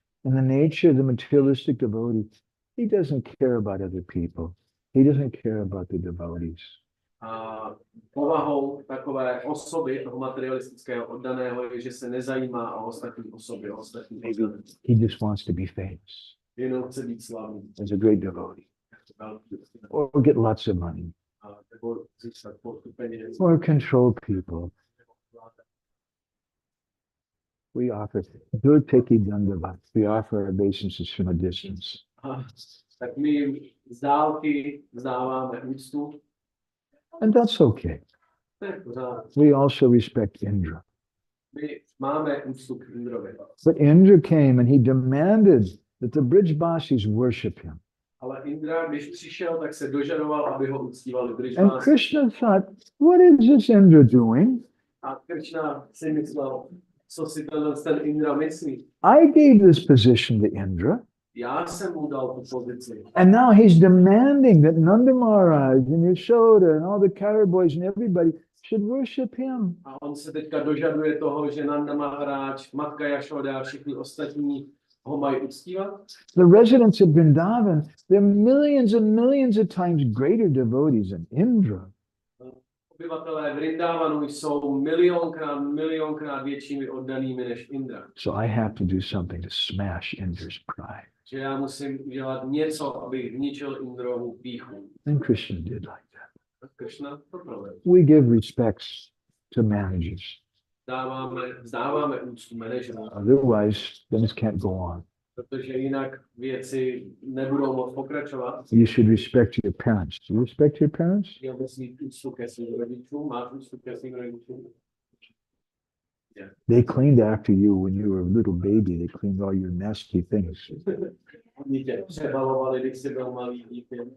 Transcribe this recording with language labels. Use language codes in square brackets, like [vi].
[en] In the nature of the materialistic devotee, he doesn't care about other people. He doesn't care about the devotees. [cs] A povahou takové osoby, toho materialistického oddaného, je, že se nezajímá o ostatní osoby, o ostatní [en] Maybe [cs] osoby. [en] he just wants to be famous [cs] Jenom chce být slavný. [en] as a great devotee, or get lots of money, [cs] Nebo získat spoustu peněz. [en] or control people. We offer Durteki Dandavat. We offer our obeisances from a distance. [cs] Tak my jim z dálky vzdáváme úctu. [en] And that's okay. [cs] To je v pořádku. [en] We also respect Indra. [cs] My máme úctu k Indrovi. [en] But Indra came and he demanded that the Brijbasis worship him. [cs] Ale Indra, když přišel, tak se dožadoval, aby ho uctívali [en] And [cs] Brijbási. [en] Krishna thought, what is this Indra doing? [cs] A Krishna si myslel, co si ten Indra myslí. [en] I gave this position to Indra. [cs] Já jsem mu dal tu pozici. [en] And now he's demanding that Nanda Maharaj and Yashoda and all the carrier boys and everybody should worship him. [cs] A on se teďka dožaduje toho, že Nanda Maharaj, matka Yashoda a všichni ostatní ho mají uctívat. [en] The residents of Vrindavan, they're millions and millions of times greater devotees than Indra. [cs] Obyvatelé Vrindavanu jsou milionkrát většími oddanými než Indra. [en] So I have to do something to smash Indra's pride. [cs] Že já musím udělat něco, abych zničil Indrovu pýchu. [en] And Krishna did like that. [cs] Krishna to provedl. [en] We give respects to managers. [cs] Vzdáváme úctu manažerům, [en] Otherwise, things can't go on. [cs] protože jinak věci nebudou moct pokračovat. [en] You should respect your parents. Do you respect your parents? [cs] Měl bys mít úctu ke svým rodičům, máš úctu ke svým rodičům. [en] They cleaned after you when you were a little baby. They cleaned all your nasty things. [cs] Oni tě přebalovali, když jsi byl malý dítě.